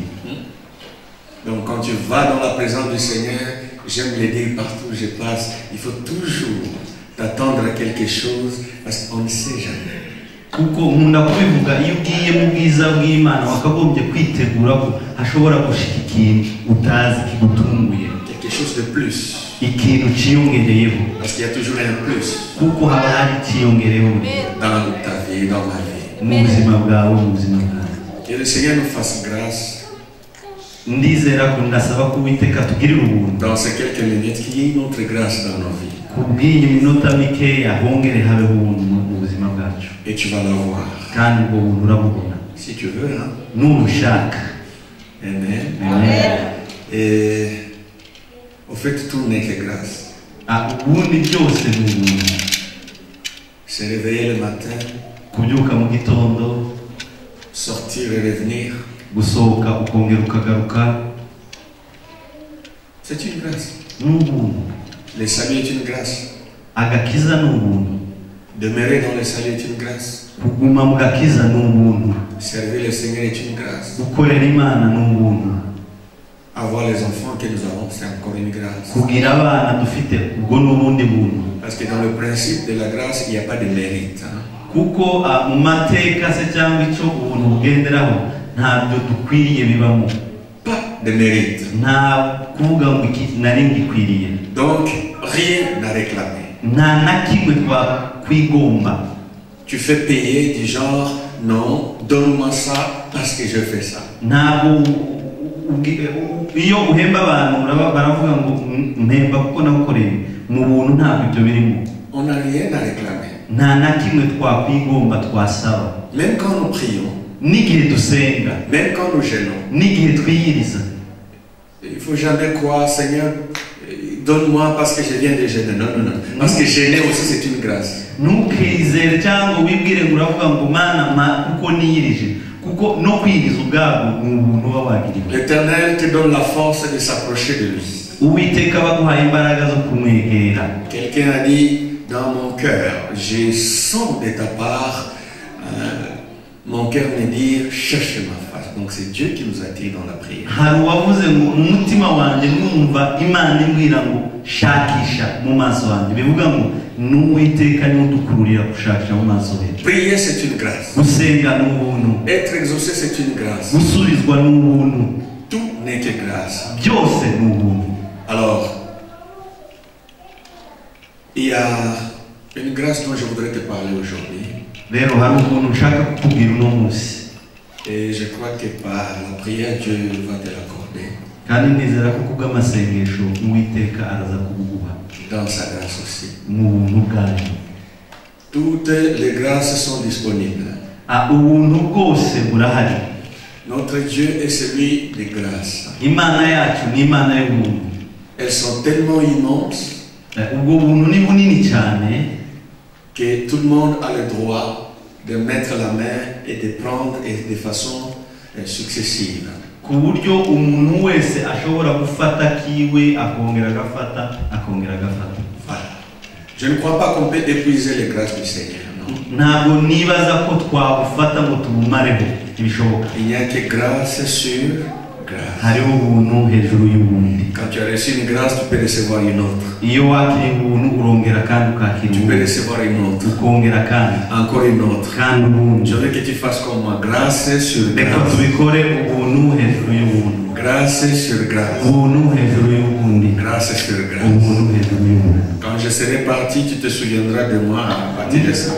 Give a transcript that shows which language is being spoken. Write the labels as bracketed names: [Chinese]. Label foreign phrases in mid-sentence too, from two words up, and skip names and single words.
[French] Donc quand tu vas dans la présence du Seigneur, j'aime le dire partout où je passe, il faut toujours t'attendre à quelque chose parce qu'on ne sait jamais. [Kinyarwanda] Kuko nkunda kubivuga iyo ugiye mu bwiza bw'Imana wakagombye kwitegura ko hashobora gushika ikintu utazi kigutunguye. [French] Quelque chose de plus. [Kinyarwanda] Ikintu ciyongereyeho. [French] Parce qu'il y a toujours un plus. [Kinyarwanda] Kuko haba hari ikiyongereyeho [French] Dans ta vie, dans ma vie. [Kinyarwanda] mu buzima bwawe, mu buzima bwawe. [French] Que le Seigneur nous fasse grâce. [Kinyarwanda] Ndizera ko ndasaba ko Uwiteka tugirira ubuntu. [French] Dans ces quelques minutes, qu'il y ait une autre grâce dans nos vies. [Kinyarwanda] Kubw'iyi minota mikeya hongere habeho ubuntu mu buzima bwacu. [French] Et tu vas l'avoir. [Kinyarwanda] Kandi ubwo buntu urabubona. [French] Si tu veux, hein. [Kinyarwanda] Nubushaka. [French] Amen. [Kinyarwanda] Amen. [French] Et au fait, tout n'est que grâce. [Kinyarwanda] Ubundi byose ni ubuntu. [French] Se réveiller le matin, [Kinyarwanda] Kubyuka mu gitondo, [French] sortir et revenir, [Kinyarwanda] gusohoka ukongera ukagaruka, [French] c'est une grâce. [Kinyarwanda] ni ubuntu. [French] Le salut est une grâce. [Kinyarwanda] Agakiza ni ubuntu. [French] Demeurer dans le salut est une grâce. [Kinyarwanda] Kuguma mu gakiza ni ubuntu. [French] Servir le Seigneur est une grâce. [Kinyarwanda] Gukorera Imana ni ubuntu. [French] Avoir les enfants que nous avons, c'est encore une grâce. [Kinyarwanda] Kugira abana dufite ubwo ni ubundi buntu. [French] Parce que dans le principe de la grâce, il n'y a pas de mérite. Hein? [Kinyarwanda] Kuko mu mateka se cyangwa icyo ubuntu bugenderaho ntabyo dukwiriye bibamo. [French] Pas de mérite. [Kinyarwanda] Nta kuvuga ngo iki nari ngikwiriye. [French] Donc, rien à réclamer. [Kinyarwanda] Nta na kimwe twakwigomba. [French] Tu fais payer du genre, non, donne-moi ça parce que je fais ça. [Kinyarwanda] Ntabwo iyo uhemba abantu baravuga ngo mpemba kuko nagukoreye mu buntu ntabwo ibyo birimo. [French] On n'a rien à réclamer. [Kinyarwanda] Nta na kimwe twakwigomba twasaba. [French] Même quand nous prions, [Kinyarwanda] n'igihe dusenga, [French] même quand nous gênons, [Kinyarwanda] n'igihe twiyiriza, [French] il ne faut jamais croire, Seigneur, donne-moi parce que je viens de gêner. Non, non, non. Parce que gêner aussi, c'est une grâce. [Kinyarwanda] ntukizere cyangwa wibwire ngo uravuga ngo mana kuko niyirije, kuko no kwiriza ubwabo ni ubuntu uba wagiriwe. [French] L'Éternel te donne la force de s'approcher de lui. [Kinyarwanda] Uwiteka baguhaye imbaraga zo kumwegera. [French] Quelqu'un a dit, dans mon cœur, je sens de ta part mon cœur me dire cherche ma face. Donc c'est Dieu qui nous attire dans la prière. [Kinyarwanda] hari uwavuze ngo umutima wanjye numva imana imbwira ngo shakisha mu maso wanjye, bivuga ngo n'uwiteka niwe udukururira gushakisha mu maso yacu. [French] Prier c'est une grâce. [Kinyarwanda] Gusenga ni ubuntu, [French] Être exaucé c'est une grâce. [Kinyarwanda] gusubizwa ni ubuntu, [French] Tout n'est que grâce. [Kinyarwanda] byose ni ubuntu. [French] Alors, il y a une grâce dont je voudrais te parler aujourd'hui. [Kinyarwanda] Rero hari ubuntu nshaka kukubwira uno munsi, [French] Et je crois que par la prière, Dieu va te l'accorder. [Kinyarwanda] kandi nizera ko kubw'amasengesho uwiteka araza kubuguha [French] Dans sa grâce aussi. [Kinyarwanda] mu buntu bwayo. [French] Toutes les grâces sont disponibles. [Kinyarwanda] Ubuntu bwose burahari. [French] Notre Dieu est celui de grâce. [Kinyarwanda] Imana yacu ni imana y'ubuntu. [French] Elles sont tellement immenses [Kinyarwanda] Ubwo buntu ni bunini cyane [French] que tout le monde a le droit de mettre la main et de prendre de façon successive. [Kinyarwanda] ku buryo umuntu wese ashobora gufata kiwe akongera agafata akongera agafata. [French] Voilà. Je ne crois pas qu'on peut épuiser les grâces du Seigneur. Non. [Kinyarwanda] Ntabwo nibaza ko twabufata ngo tubumareho, ibishoboka. [French] Il n'y a que grâce sur grâce. [Kinyarwanda] Hariho ubuntu hejuru y'ubundi. [French] Quand tu as reçu une grâce, tu peux recevoir une autre. [Kinyarwanda] Iyo wakiriye ubuntu urongera kandi ukakira [French] Tu peux [Kinyarwanda] ubundi, [French] recevoir une autre. [Kinyarwanda] ukongera kandi [French] Encore une autre. [Kinyarwanda] kandi ubundi. [French] Je veux que tu fasses comme moi. Grâce sur [Kinyarwanda] Reka [French] grâce. [Kinyarwanda] tubikore ubuntu hejuru y'ubuntu, [French] Grâce sur grâce. [Kinyarwanda] ubuntu hejuru y'ubundi, [French] Grâce sur grâce. [Kinyarwanda] ubuntu hejuru y'ubundi. [French] Quand je serai parti, tu te souviendras de moi à partir de ça.